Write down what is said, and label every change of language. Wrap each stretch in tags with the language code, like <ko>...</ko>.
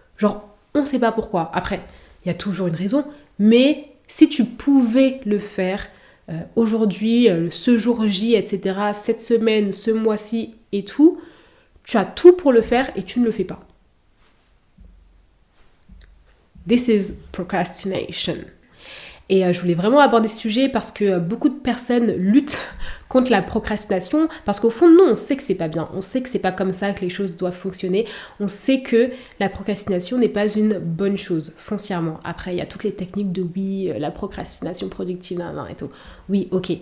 <fr>Genre, on sait pas pourquoi. Après, il y a toujours une raison, mais si tu pouvais le faire aujourd'hui, ce jour J, etc., cette semaine, ce mois-ci et tout, tu as tout pour le faire et tu ne le fais pas.</fr> <en>This is procrastination.</en> <fr>Et je voulais vraiment aborder ce sujet parce que beaucoup de personnes luttent contre la procrastination parce qu'au fond, nous, on sait que c'est pas bien. On sait que c'est pas comme ça que les choses doivent fonctionner. On sait que la procrastination n'est pas une bonne chose, foncièrement. Après, il y a toutes les techniques de oui, la procrastination productive, et tout. Oui, ok.</fr>